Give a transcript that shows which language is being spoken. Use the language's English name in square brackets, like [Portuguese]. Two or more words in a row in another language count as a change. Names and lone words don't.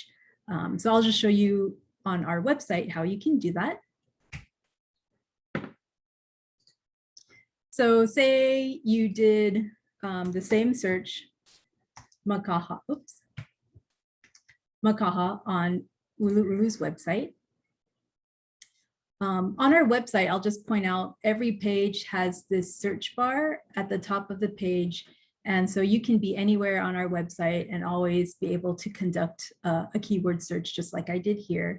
[English] So I'll just show you on our website how you can do that. So say you did the same search, Makaha on ʻUluʻulu's website. On our website, I'll just point out every page has this search bar at the top of the page. And so you can be anywhere on our website and always be able to conduct a keyword search just like I did here.